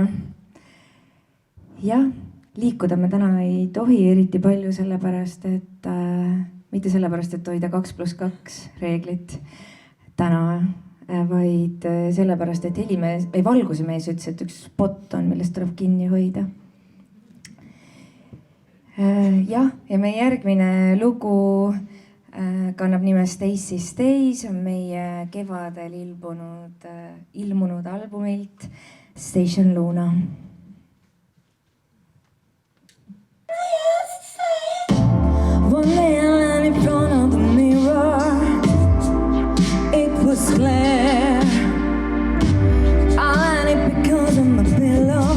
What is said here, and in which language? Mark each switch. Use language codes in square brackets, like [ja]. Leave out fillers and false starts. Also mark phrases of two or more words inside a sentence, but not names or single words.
[et] Jah, liikuda me täna ei tohi eriti palju sellepärast, et mitte sellepärast, et hoida 2+2 reeglit täna, vaid sellepärast, et valguse mees ütles, et üks spot on, millest tuleb kinni hoida. jah, ja meie järgmine lugu kannab nime Stacy Stays, on meie kevadel ilmunud albumilt Station Luna. [en] One day I landed in front of the mirror. It was clear. I landed because of my pillow.